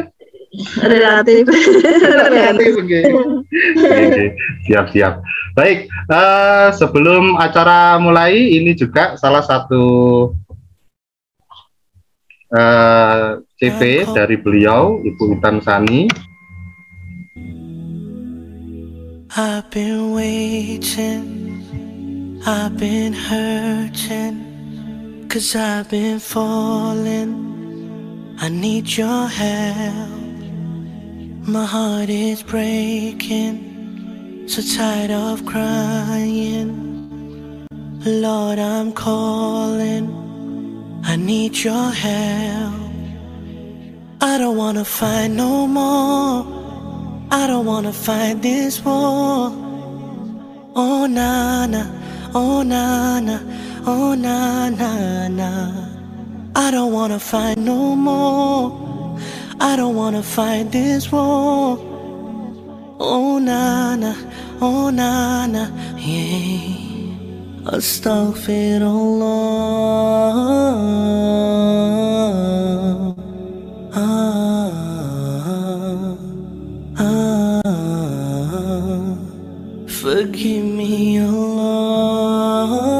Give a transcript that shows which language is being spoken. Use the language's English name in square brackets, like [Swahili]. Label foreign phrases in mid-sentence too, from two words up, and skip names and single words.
[Indonesian] Relatif. Siap. Baik, sebelum acara mulai ini juga salah satu CV dari beliau, Ibu Intan Sani. [English] I've been waiting, I've been hurting, 'cause I've been falling, I need your help. My heart is breaking, so tired of crying. Lord, I'm calling, I need your help. I don't wanna fight no more, I don't wanna fight this war. Oh na na, oh na na, oh na na na. I don't wanna fight no more, I don't wanna fight this war. Oh na na, oh na na, yeah. Astaghfirullah. Forgive me, Allah.